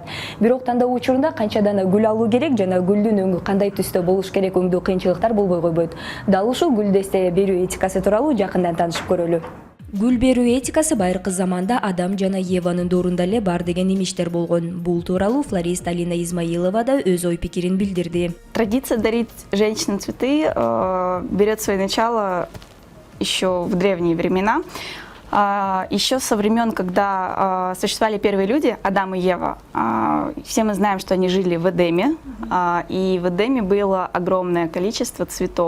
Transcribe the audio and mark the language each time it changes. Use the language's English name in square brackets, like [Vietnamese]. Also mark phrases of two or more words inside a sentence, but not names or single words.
[Kyrgyz] Бирок тандоо учурунда канчадан гүл алуу керек жана гүлдүн өңү кандай түстө болуш керек өңдүү кыйынчылыктар болбой койбойт. Дал ушул гүлдесте берүү этикасы тууралуу жакындан таанышып көрөлү. Гүл берүү этикасы байыркы заманда Адам жана Еванын доорунда эле бар деген имиштер болгон. Бул тууралуу флорист Алина Измаилова да өз ой-пикирин билдирди. [Russian] Традиция дарить женщинам цветы берет свое начало еще в древние времена. Еще со времен, когда существовали первые люди, Адам и Ева. Все мы знаем, что они жили в Эдеме, и в Эдеме было огромное количество цветов.